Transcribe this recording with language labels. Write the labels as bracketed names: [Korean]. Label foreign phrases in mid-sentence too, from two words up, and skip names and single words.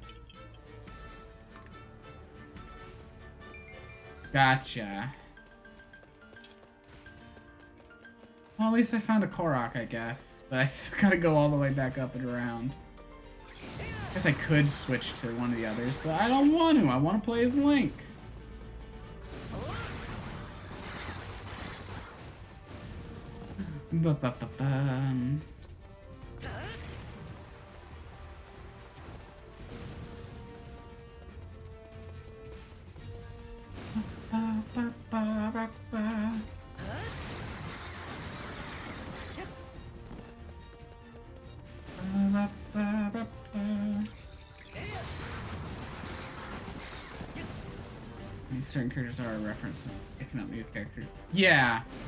[English] Gotcha. Well, at least I found a Korok, I guess. But I still gotta go all the way back up and around. I guess I could switch to one of the others, but I don't want to. I want to play as Link. Ba-ba-ba-bum. Ba-ba-ba-ba-ba. These certain characters are a reference to picking up new characters. Yeah.